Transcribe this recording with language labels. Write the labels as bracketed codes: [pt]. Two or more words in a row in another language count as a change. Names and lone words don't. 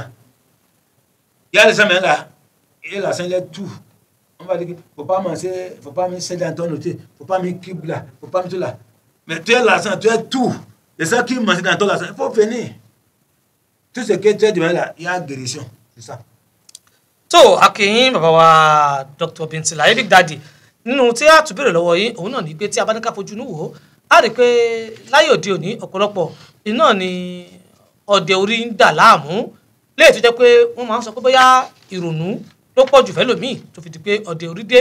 [fr] Il y a les gens là, et la scène là, tout. On va dire qu'il ne faut pas manger, faut pas mettre dans ton outil, il ne faut pas mettre cube là, il ne faut pas mettre tout là. Mais tu es l'argent, tu es tout. Et ça qui mange dans ton l'argent, il faut venir. Tout ce que tu as demandé là, il y a guérison. C'est ça. [yo] So, akin bàbá wa Dr Binti Laye Big Daddy. Nínú tí a tún béèrè lọ́wọ́ yín, òun náà ní pé tí a bá ní ká fojú inú wò ó, a rí pé láyé òde òní ọ̀pọ̀lọpọ̀ iná ni ọdẹ orí ń dà láàmú. Léè tó jẹ́ pé wọ́n máa ń sọ pé bóyá ìrònú ló pọ̀ jù fẹ́lòmíì tó fi di pé ọdẹ orí dé.